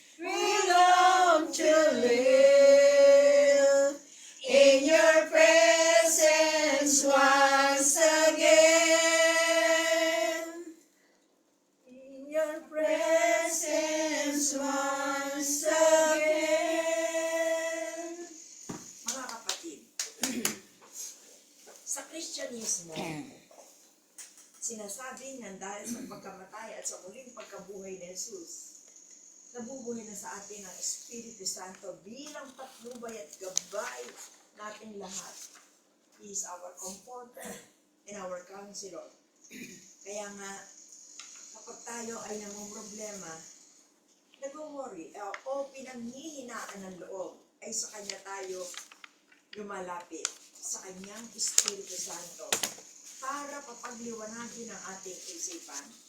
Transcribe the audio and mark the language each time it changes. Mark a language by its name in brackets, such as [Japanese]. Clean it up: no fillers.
[English] We long to live in your presence once again. In your presence once again. [Filipino] Mga kapatid, sa Kristyanismo, sinasabi na dahil sa pagkamatay at sa muling pagkabuhay ni Jesus, nabubuhay na sa atin ang Espiritu Santo bilang patnubay at gabay nating lahat. [English] He is our comforter and our counselor. [Filipino] Kaya nga, kapag tayo ay namumroblema, nag-worry o pinanghihinaan ng loob, ay sa Kanya tayo lumalapit, sa Kanyang Espiritu Santo, para papagliwanagin ang ating isipan.